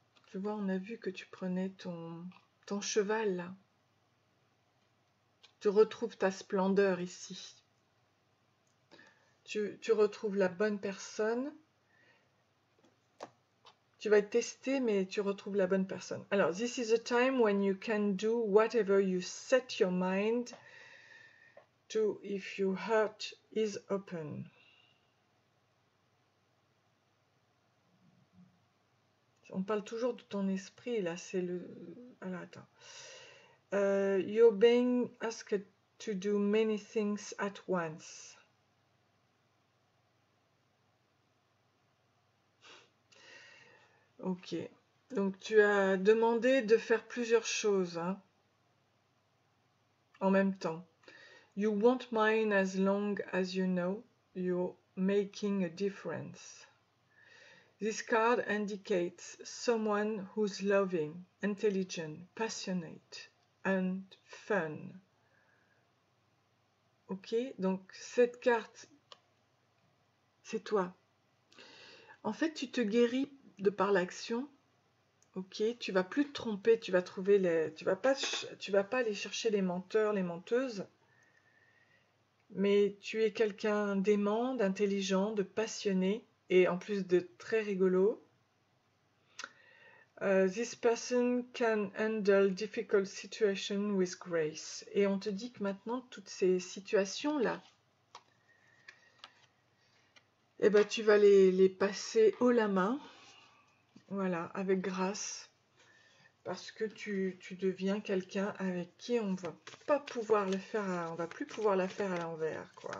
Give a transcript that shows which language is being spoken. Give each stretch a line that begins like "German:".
French: Tu vois, on a vu que tu prenais ton cheval là. Tu retrouves ta splendeur ici. Tu retrouves la bonne personne. Tu vas être testé, mais tu retrouves la bonne personne.
English: Alors, this is a time when you can do whatever you set your mind to if your heart is open.
French: On parle toujours de ton esprit, là, c'est le... Alors, attends.
English: You're being asked to do many things at once. Ok.
French: Donc, tu as demandé de faire plusieurs choses, hein, en même temps.
English: You won't mind as long as you know you're making a difference. This card indicates someone who's loving, intelligent, passionate and fun.
French: Ok, donc cette carte, c'est toi. En fait, tu te guéris de par l'action. Ok, tu vas plus te tromper, tu vas trouver tu vas pas aller chercher les menteurs, les menteuses. Mais tu es quelqu'un d'aimant, d'intelligent, de passionné et en plus de très rigolo.
English: This person can handle difficult situations with grace.
French: Et on te dit que maintenant, toutes ces situations-là, eh ben, tu vas les passer haut la main, voilà, avec grâce, parce que tu deviens quelqu'un avec qui on va pas pouvoir le faire, on va plus pouvoir la faire à l'envers, quoi.